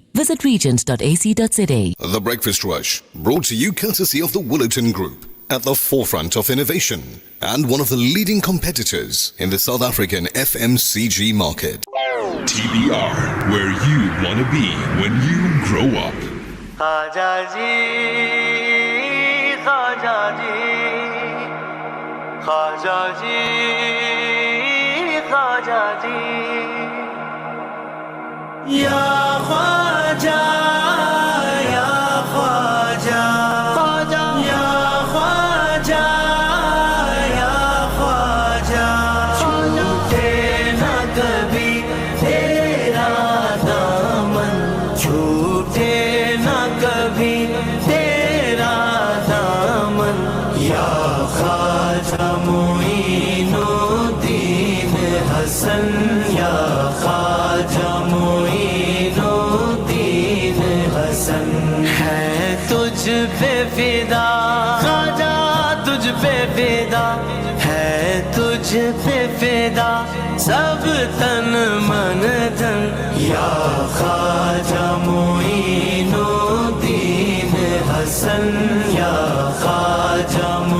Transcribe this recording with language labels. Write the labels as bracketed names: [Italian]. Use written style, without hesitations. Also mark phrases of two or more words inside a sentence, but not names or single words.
[English] Visit regent.ac.za. The Breakfast Rush, brought to you courtesy of the Woolerton Group, at the forefront of innovation and one of the leading competitors in the South African FMCG market. TBR, where you want to be when you grow up. [Urdu] Khaja ji, Khaja ji, Khaja ji, Khaja ji, Ya Khaja, Ya Khaja, Khaja, Ya خواجہ، یا خواجہ، چھوٹے نہ کبھی تیرا دامن، چھوٹے نہ کبھی تیرا دامن, Ya Khaja Muinuddin Hasan, Ya Khaja معین الدین حسن، ہے تجھ پہ فدا خواجہ، تجھ پہ فدا ہے، تجھ پہ فدا سب تن من دھن، یا خواجہ معین الدین حسن، یا خواجہ